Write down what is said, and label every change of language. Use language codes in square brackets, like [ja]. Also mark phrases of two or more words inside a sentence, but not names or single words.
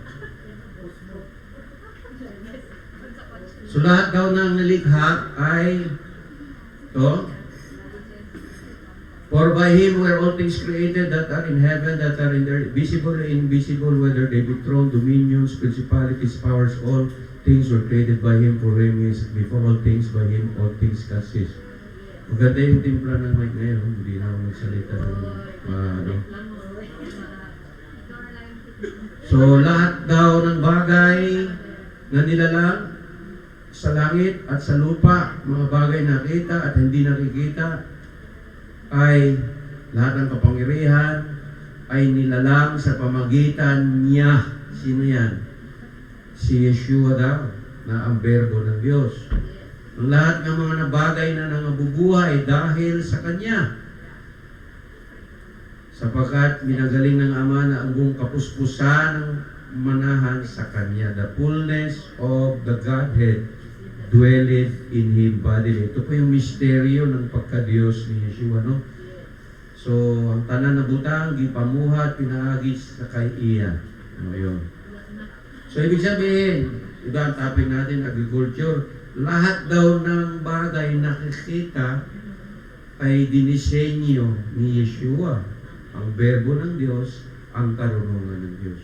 [tl] So lahat daw ng nilikha ay [en] for by Him were all things created that are in heaven, that are in the visible and invisible, whether they be thrones, dominions, principalities, powers, all things were created by Him, for Him is before all things, by Him all things consist. [tl] Maganda yung timpla ng mic ngayon, hindi na ako magsalita ng So lahat daw ng bagay na nilalang sa langit at sa lupa, mga bagay nakita at hindi nakikita, ay lahat ng kapangyarihan ay nilalang sa pamagitan niya. Sino yan? Si Yeshua daw, na ang berbo ng Diyos. Ang lahat ng mga bagay na nangabubuhay dahil sa Kanya. Sapagkat minagaling ng Ama na ang buong kapuspusan ng manahan sa Kanya. [en] The fullness of the Godhead dwelleth in Him bodily. [tl] Ito po yung misteryo ng pagka-Diyos ni Yeshua, no? So, [ceb] ang tanan na butang, gipamuhat, pinaagis sa kay iya. [tl] Ano yun? So, ibig sabihin, iba ang topic natin, agriculture. Lahat daw ng bagay nakikita ay dinisenyo ni Yeshua. Ang berbo ng Diyos, ang karunungan ng Diyos.